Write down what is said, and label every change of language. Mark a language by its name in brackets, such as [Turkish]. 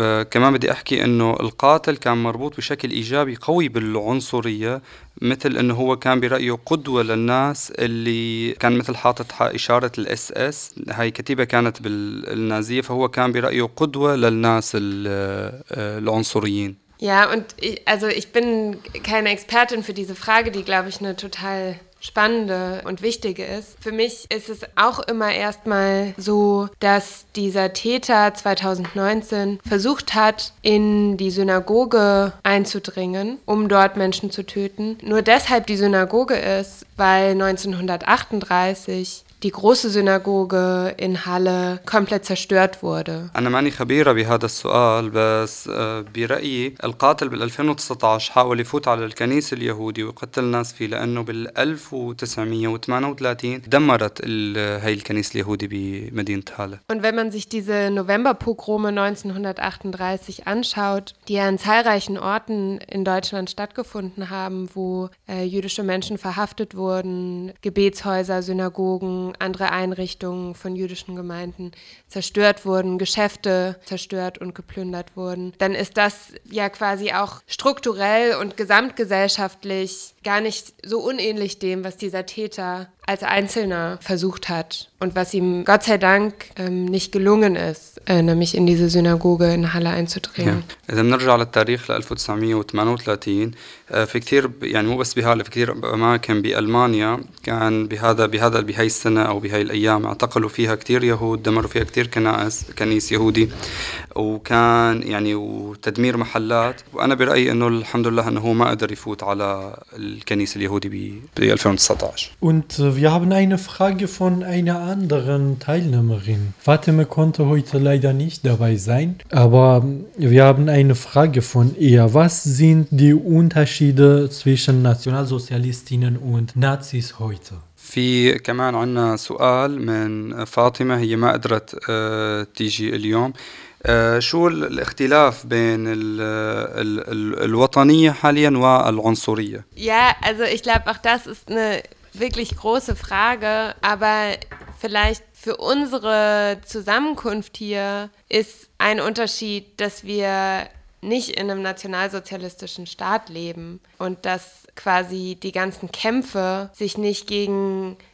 [Arabic] كمان بدي احكي انه القاتل كان مربوط بشكل ايجابي قوي بالعنصرية مثل انه هو كان برأيه قدوة للناس اللي كان مثل حاطط اشارة الاس اس هاي كتيبة كانت بالنازية فهو كان برأيه قدوة للناس العنصريين [German] Ja, und also ich bin keine Expertin für diese Frage, die glaube ich eine total spannende und wichtige ist. Für mich ist es auch immer erstmal so, dass dieser Täter 2019 versucht hat, in die Synagoge einzudringen, um dort Menschen zu töten. Nur deshalb die Synagoge ist, weil 1938 die große Synagoge in Halle komplett zerstört wurde. [Arabic] أنا ماني خبيرة بهذا السؤال بس برأيي القاتل بال 2019 حاول يفوت على الكنيسة اليهودية ويقتل ناس فيه لأنه بال 1938 دمرت هاي الكنيسة اليهودية بمدينة Halle. [German] Und wenn man sich diese Novemberpogrome 1938 anschaut, die ja an zahlreichen Orten in Deutschland stattgefunden haben, wo jüdische Menschen verhaftet wurden, Gebetshäuser, Synagogen, andere Einrichtungen von jüdischen Gemeinden zerstört wurden, Geschäfte zerstört und geplündert wurden, dann ist das ja quasi auch strukturell und gesamtgesellschaftlich gar nicht so unähnlich dem, was dieser Täter als Einzelner versucht hat und was ihm Gott sei Dank nicht gelungen ist, nämlich in diese Synagoge in Halle einzudringen. Ja. Wenn wir auf den Tarif [Arabic] 1938 في كتير يعني مو بس بهالة في كتير أماكن بألمانيا كان بهاي السنة أو بهاي الأيام اعتقلوا فيها كتير يهود دمروا فيها كتير كنيس يهودي وكان يعني وتدمير محلات وأنا برأيي أنه الحمد لله أنه هو ما قدر يفوت على الكنيس اليهودي ب 2019 [German] Und wir haben eine Frage von einer anderen Teilnehmerin. Fatima konnte heute leider nicht dabei sein, aber wir haben eine Frage von ihr. Was sind die Unterschiede zwischen Nationalsozialistinnen und Nazis heute? [Arabic] في كمان عنا سؤال من فاطمة هي ما قدرت تيجي اليوم شو الاختلاف بين الوطنية حاليا والعنصرية؟ [German] Ja, also ich glaube auch das ist eine wirklich große Frage, aber vielleicht für unsere Zusammenkunft hier ist ein Unterschied, dass wir nicht in einem nationalsozialistischen Staat leben und dass quasi die ganzen Kämpfe sich nicht gegen